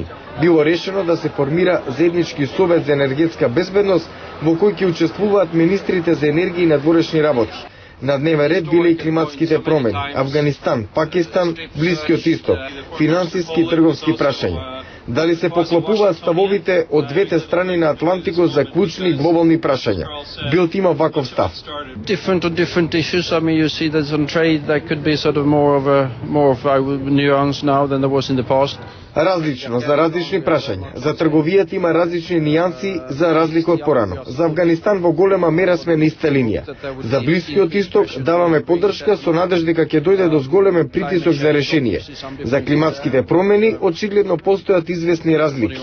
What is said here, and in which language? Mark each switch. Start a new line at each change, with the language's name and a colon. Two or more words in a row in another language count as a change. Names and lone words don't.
Macedonian: Било решено да се формира заеднички совет за енергетска безбедност, во кој ќе учествуваат министрите за енергија и надворешни работи. На дневен ред биле и климатските промени, Авганистан, Пакистан, Блискиот исток, финансиски и трговски прашања. Дали се поклопуваат ставовите од двете страни на Атлантикот за клучни глобални прашања? Билд има ваков став.
English: Different issues. I mean, you see that on trade there could be sort of more of a nuance now than there was in the past.
Macedonian: Различно, за различни прашања. За трговијата има различни нијанси за разлика од порано. За Авганистан во голема мера сме на иста линија. За Блискиот исток даваме поддршка со надеж дека ќе дојде до зголемен притисок за решение. За климатските промени очигледно постојат известни разлики.